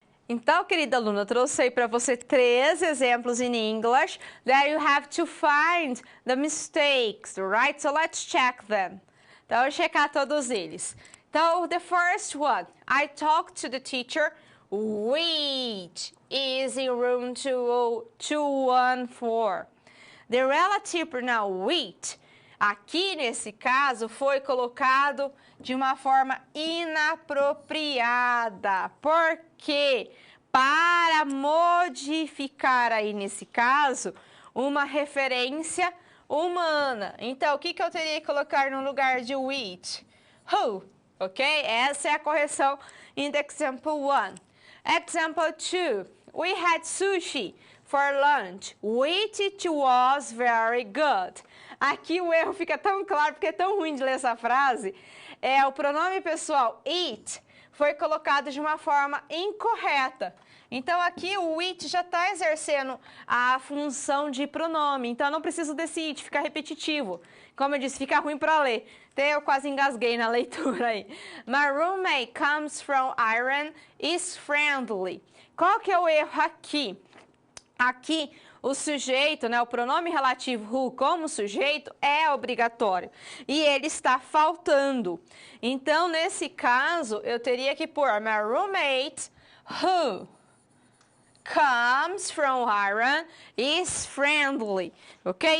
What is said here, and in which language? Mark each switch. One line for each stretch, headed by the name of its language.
Portuguese: Então, querida aluna, eu trouxe aí para você 3 exemplos
English: in English that you have to find the mistakes, right? So let's check them.
Portuguese: Então, eu vou checar todos eles.
English: Então, the first one, I talked to the teacher, which is in room 214. The relative pronoun which,
Portuguese: aqui nesse caso, foi colocado de uma forma inapropriada. Por quê? Para modificar aí nesse caso uma referência humana. Então, o que eu teria que colocar no lugar de which? Who, ok? Essa é a correção
English: in the example 1. Example 2. We had sushi for lunch, which it was very good.
Portuguese: Aqui o erro fica tão claro, porque é tão ruim de ler essa frase. O pronome pessoal it foi colocado de uma forma incorreta. Então, aqui o it já está exercendo a função de pronome. Então, eu não preciso desse it, fica repetitivo. Como eu disse, fica ruim para ler. Até eu quase engasguei na leitura aí.
English: My roommate comes from Iran, is friendly.
Portuguese: Qual que é o erro aqui? Aqui, o sujeito, né, o pronome relativo who como sujeito é obrigatório e ele está faltando. Então, nesse caso, eu teria que pôr
English: my roommate who comes from Iran is friendly,
Portuguese: ok?